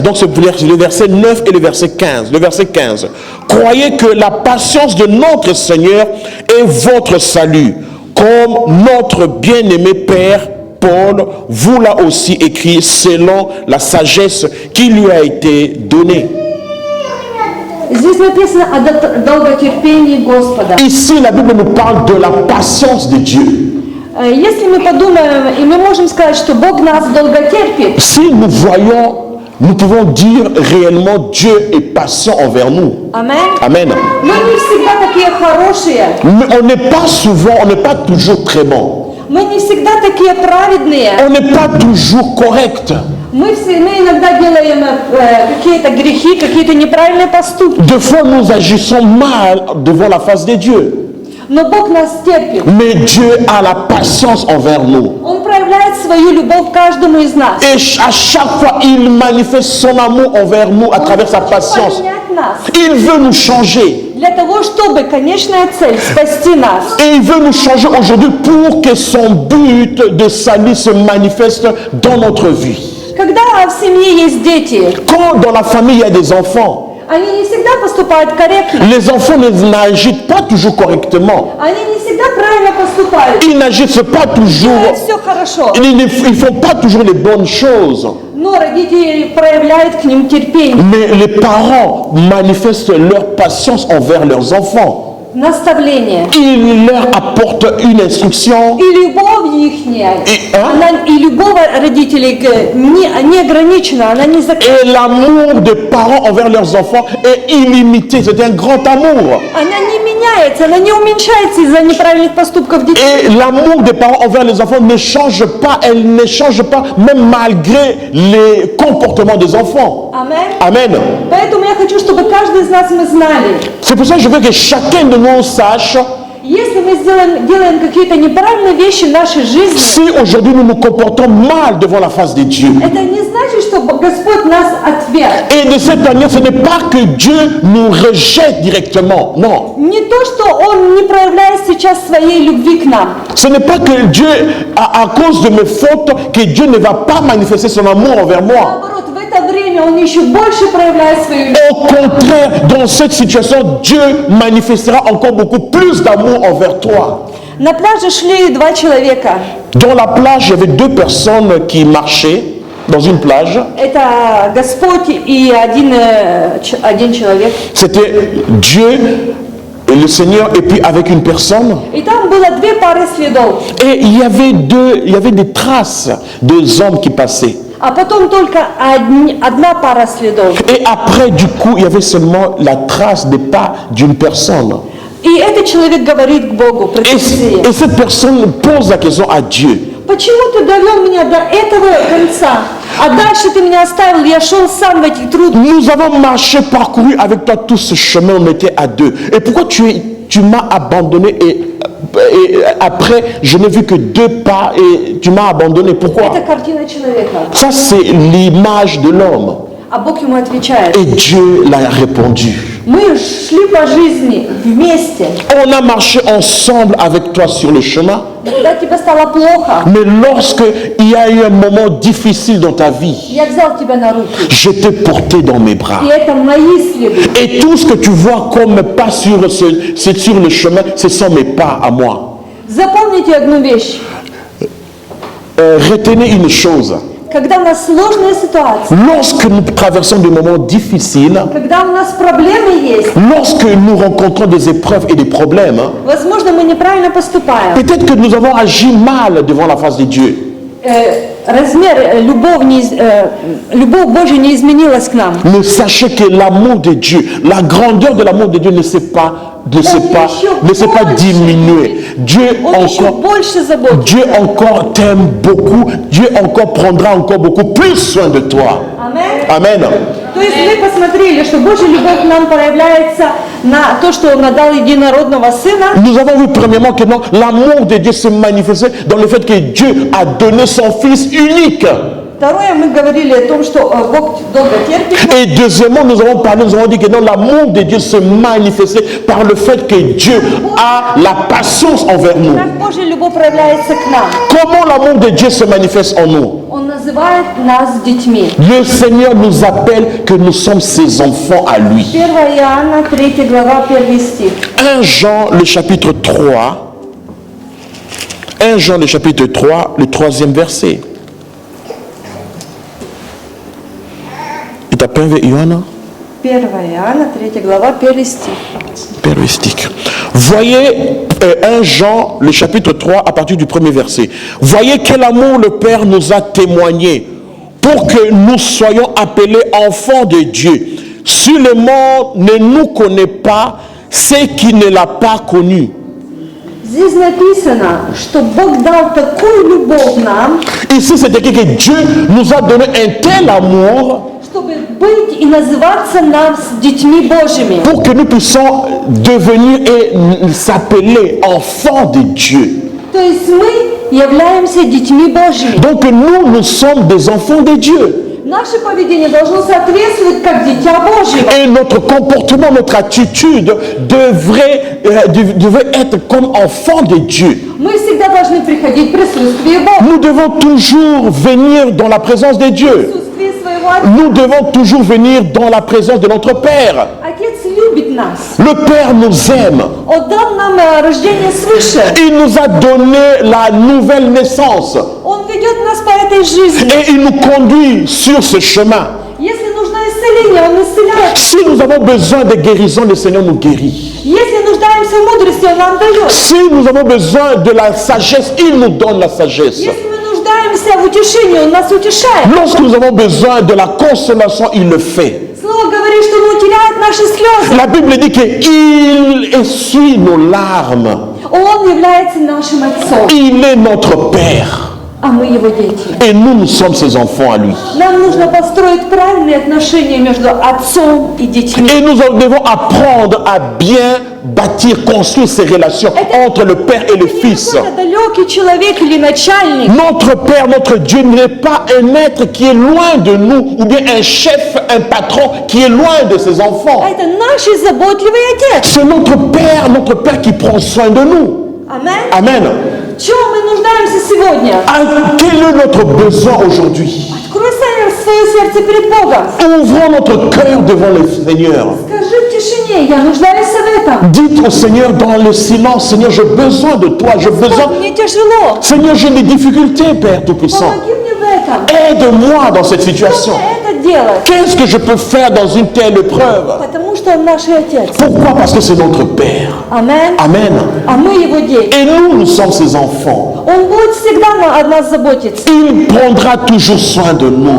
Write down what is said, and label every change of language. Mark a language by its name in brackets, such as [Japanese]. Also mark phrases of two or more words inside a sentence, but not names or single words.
[French] Donc le verset 9 et le verset 15. Le verset 15. Croyez que la patience de notre Seigneur est votre salut, comme notre bien-aimé Père Paul vous l'a aussi écrit selon la sagesse qui lui a été donnée. [Russian] Здесь написано о долготерпении Господа. [French] Ici, la Bible nous parle de la patience de Dieu. [Russian] Если мы подумаем, и мы можем сказать, что Бог нас долго терпит, [French] Si nous voyons, nous pouvons dire réellement Dieu est patient envers nous. Amen. Amen. [Russian] Мы не всегда такие хорошие, [French] Mais on n'est pas souvent, on n'est pas toujours très bon. [Russian] мы не всегда такие праведные, [French] On n'est pas toujours correct. [Russian] мы иногда делаем какие-то грехи, какие-то неправильные поступки, [French] Des fois, nous agissons mal devant la face de Dieu. [Russian] но Бог нас терпит. [French] Mais Dieu a la patience envers nous. [Russian] Он проявляет свою любовь каждому из нас. [French] Et à chaque fois, il manifeste son amour envers nous à travers sa [Russian] Он хочет [French] patience. [Russian] поменять нас [French] Il veut nous changer. [Russian] для того, чтобы конечная цель спасти нас. [French] Et il veut nous changer aujourd'hui pour que son but de salut se manifeste dans notre vie. [Russian] Когда в семье есть дети, [French] Quand dans la famille il y a des enfants, [Russian] они не всегда поступают корректно, [French] les enfants n'agissent pas toujours correctement. [Russian] они не всегда правильно поступают. [French] Ils n'agissent pas toujours, [Russian] Делают все хорошо, [French] ils ne font pas toujours les bonnes choses. [Russian] но родители проявляют к ним терпение, [French] Mais les parents manifestent leur patience envers leurs enfants. [Russian] наставление. [French] Ils leur apportent une instruction. [Russian] И любовь ихняя, И, и любовь родителей не ограничена, она не закрыта. [French] Et l'amour des parents envers leurs enfants est illimité. C'est un grand amour. [Russian] Она не меняется, она не уменьшается из-за неправильных поступков детей. [French] Et l'amour des parents envers les enfants ne change pas. Elle ne change pas, même malgré les comportements des enfants. Amen. Amen. [Russian] Поэтому я хочу, чтобы каждый из нас мы знали, [French] C'est pour ça que je veux que chacun de nous sache, [Russian] если мы делаем какие-то неправильные вещи в нашей жизни, [French] si aujourd'hui nous nous comportons mal devant la face de Dieu. [Russian] это не значит, что Господь нас отверг. [French] Et de cette manière, ce n'est pas que Dieu nous rejette directement. Non. [Russian] Не то, что Он не проявляет сейчас своей любви к нам. [French] Ce n'est pas que Dieu, à cause de mes fautes, que Dieu ne va pas manifester son amour envers moi. [Russian] Наоборот, в это время Он еще больше проявляет свою любовь. [French] Au contraire, dans cette situation, Dieu manifestera encore beaucoup plus d'amour envers toi. [Russian] На пляже шли два человека. [French] Dans la plage, il y avait deux personnes qui marchaient dans une plage. [Russian] Это Господь и один человек. [French] C'était Dieu et le Seigneur, et puis avec une personne. [Russian] И там было две пары следов. [French] Et il y avait des traces de hommes qui passaient. [Russian] А потом только одна пара следов. [French] Et après, du coup, il y avait seulement la trace des pas d'une personne. [Russian] И этот человек говорит к Богу, претензии. [French] Et cette personne pose la question à Dieu. [Russian] Почему ты довел меня до этого конца? А дальше ты меня оставил, я шел сам в этих трудных. [French] Nous avons marché, parcouru avec toi tout ce chemin, on était à deux. Et pourquoi tu m'as abandonné et après, je n'ai vu que deux pas et tu m'as abandonné. Pourquoi? [Russian] Это картина человека. [French] Ça, c'est l'image de l'homme. [Russian] А Бог ему отвечает. [French] Et Dieu l'a répondu. [Russian] Мы шли по жизни вместе. [French] On a marché ensemble avec toi sur le chemin. [Russian] Когда тебе стало плохо, [French] Mais lorsque il y a eu un moment difficile dans ta vie, [Russian] я взял тебя на руки. [French] je t'ai porté dans mes bras. [Russian] И это мои следы. [French] Et tout ce que tu vois comme pas sur le chemin, ce sont mes pas à moi. [Russian] Запомните одну вещь. [French] Retenez une chose. [Russian] Когда у нас сложная ситуация, [French] Lorsque nous traversons des moments difficiles, [Russian] когда у нас проблемы есть, [French] lorsque nous rencontrons des épreuves et des problèmes, [Russian] возможно, мы неправильно поступаем. [French] peut-être que nous avons agi mal devant la face de Dieu. [Russian] Размер любовь Божья не изменилась к нам. [French] Mais sachez que l'amour de Dieu, la grandeur de l'amour de Dieu ne s'est pas diminuée. [Russian] Он еще больше заботится. [French] Dieu encore t'aime beaucoup. Dieu encore prendra encore beaucoup plus soin de toi. Amen. Amen. [Russian] То есть мы посмотрели, что Божья любовь к нам проявляется на то, что Он отдал единородного Сына. [French] Nous avons vu premièrement que non, l'amour de Dieu s'est manifesté dans le fait que Dieu a donné son Fils unique. [Russian] Второе, мы говорили о том, что Бог долго терпит. [French] Et deuxièmement, nous avons parlé, nous avons dit que non, l'amour de Dieu se manifestait par le fait que Dieu a la patience envers nous. [Russian] Как Божья любовь проявляется к нам. [French] Comment l'amour de Dieu se manifeste en nous? [Russian] Он называет нас детьми. [French] Le Seigneur nous appelle que nous sommes ses enfants à lui. [Russian] 1 Иоанна, 3 глава, 1 стих. [French] 1 Jean, le chapitre 3. 1 Jean, le chapitre 3, le 3e verset. [Russian] Это 1 Иоанна? 1 Иоанна, 3 глава, 1 стих. Péristique. [French] Voyez 1 Jean, le chapitre 3, à partir du premier verset. Voyez quel amour le Père nous a témoigné pour que nous soyons appelés enfants de Dieu. Si le monde ne nous connaît pas, c'est qu'il ne l'a pas connu. [Russian] Здесь написано, что Бог дал такую любовь нам, [French] Ici, c'est écrit que Dieu nous a donné un tel amour [Russian] чтобы быть и называться нам с детьми Божьими. [French] pour que nous puissions devenir et s'appeler enfants de Dieu. [Russian] То есть мы являемся детьми Божьими. [French] Donc nous sommes des enfants de Dieu. [Russian] Наше поведение должно соответствовать как дитя Божьего. [French] Et notre comportement, notre attitude devrait être comme enfant de Dieu. [Russian] Мы всегда должны приходить в присутствие Бога. [French] Nous devons toujours venir dans la présence de [Russian] В [French] Dieu. [Russian] присутствие своего Отца. [French] Nous devons toujours venir dans la présence de notre Père. [Russian] Отец любит нас. [French] Le Père nous aime. [Russian] Он дал нам рождение свыше. [French] Il nous a donné la nouvelle naissance. [Russian] Он ведет нас по этой жизни. [French] Et il nous conduit sur ce chemin. [Russian] Если нужно исцеление, Он исцеляет. [French] Si nous avons besoin de guérison, le Seigneur nous guérit. [Russian] Если нуждаемся в мудрости, Он нам дает. [French] Si nous avons besoin de la sagesse, il nous donne la sagesse. [Russian] Если мы нуждаемся в утешении, Он нас утешает. [French] Lorsque nous avons besoin de la consolation, il le fait. [Russian] Слово говорит, что Он утирает наши слезы. [French] La Bible dit qu'il essuie nos larmes. [Russian] Он является нашим Отцом, [French] Il est notre Père. [Russian] а мы Его дети. [French] Et nous sommes ses enfants à lui. [Russian] Нам нужно построить правильные отношения между отцом и детьми. [French] Et nous devons apprendre à bien bâtir, construire ces relations entre le Père et le Fils. [Russian] Это далекий человек или начальник. [French] Notre Père, notre Dieu n'est pas un être qui est loin de nous, ou bien un chef, un patron qui est loin de ses enfants. Это наш заботливый Отец. C'est notre Père qui prend soin de nous. Amen. Amen. [Russian] В чем мы нуждаемся сегодня? [French] Quel est notre besoin aujourd'hui? [Russian] Открой свое сердце перед Богом. [French] Ouvrons notre cœur devant le Seigneur. [Russian] Скажи в тишине, я нуждаюсь в этом. [French] Dites au Seigneur dans le silence, Seigneur, j'ai besoin de toi, j'ai besoin... [Russian] Мне тяжело. [French] Seigneur, j'ai des difficultés, Père Tout-Puissant. [Russian] Помоги мне в этом. [French] Aide-moi dans cette [Russian] Что [French] situation. [Russian] мне это делать? [French] Qu'est-ce que je peux faire dans une telle épreuve? [Russian] Потому что Он наш Отец. [French] Pourquoi? Parce que c'est notre Père. [Russian] Амен. [French] Amen. [Russian] А мы Его дети. [French] Et nous sommes ses enfants. [Russian] Он будет всегда о нас заботиться. [French] Il prendra toujours soin de [Russian] Он [French] nous.